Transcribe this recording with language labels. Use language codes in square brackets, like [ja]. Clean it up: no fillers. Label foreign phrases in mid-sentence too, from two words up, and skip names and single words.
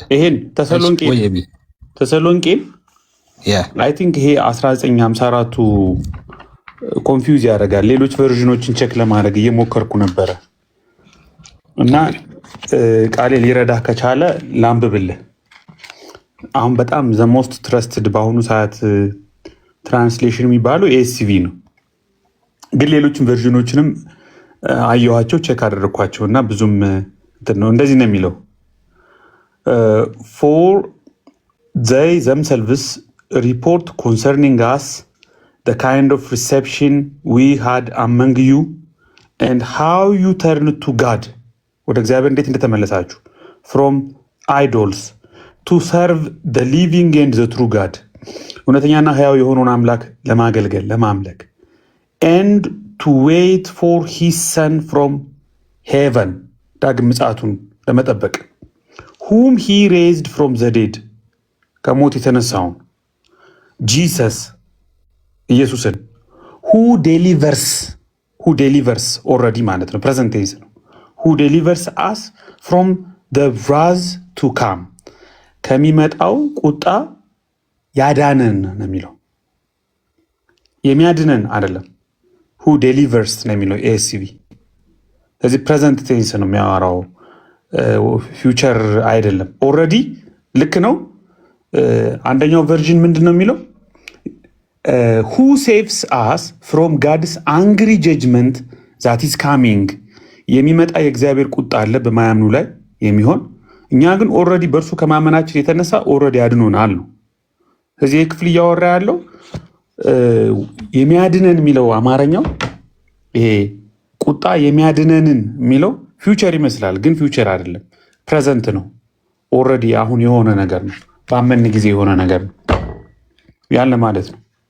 [am] ይሄን ተሰሎንቄ [en] I think [am] ይሄ 1954ቱ ኮንፊውዝ ያደርጋል። ሌሎች ቨርዥኖችን ቼክ ለማድረግ እየሞከርኩ ነበረ እና ቃሌ ሊረዳህ ከቻለ ላንብብልህ። አሁን በጣም [en] the most trusted [am] በአሁኑ ሰዓት ትራንስሌሽን የሚባለው ኤስሲቪ ነው። ግን ሌሎችን ቨርዥኖችንም አየኋቸው፣ ቼክ አደረግኳቸው እና ብዙም ነው። እንደዚህ ነው የሚለው [en] for they themselves report concerning us the kind of reception we had among you and how you turned to God [am] ወደ እግዚአብሔር እንዴት እንደተመለሳችሁ [en] from idols to serve the living and the true God እውነተኛና [am] ሕያው የሆነውን አምላክ ለማገልገል ለማምለክ [en] and to wait for his son from heaven [am] ዳግም ምጽአቱን ለመጠበቅ [en] whom he raised from the dead [am] ከሞት የተነሳውን Jesus ኢየሱስን [en] who delivers already [am] ማለት ነው [en] present tense ነው who delivers us from the wrath to come [am] ከሚመጣው ቁጣ ያዳነን ነው የሚለው የሚያድነን አይደለም [en] who delivers [am] ነው የሚለው ASCV ስለዚህ [en] present tense [am] ነው የሚያወራው future አይደለም already ልክ ነው አንደኛው ቨርዥን ምንድነው የሚለው [en] who saves us from God's angry judgment that is coming [am] የሚመጣ የእግዚአብሔር ቁጣ አለ በማያምኑ ላይ የሚሆን እኛ ግን ኦልሬዲ በእርሱ ከማመናችን የተነሳ ኦልሬዲ አድኖናል ነው። ስለዚህ ክፍል እያወራ ያለው የሚያድነን የሚለው አማርኛው ይሄ ቁጣ የሚያድነንን የሚለው ፊውቸር ይመስላል፣ ግን ፊውቸር አይደለም፣ ፕሬዘንት ነው። ኦልሬዲ አሁን የሆነ ነገር ነው። ባመን ጊዜ የሆነ ነገር ነው ያለ ማለት ነው።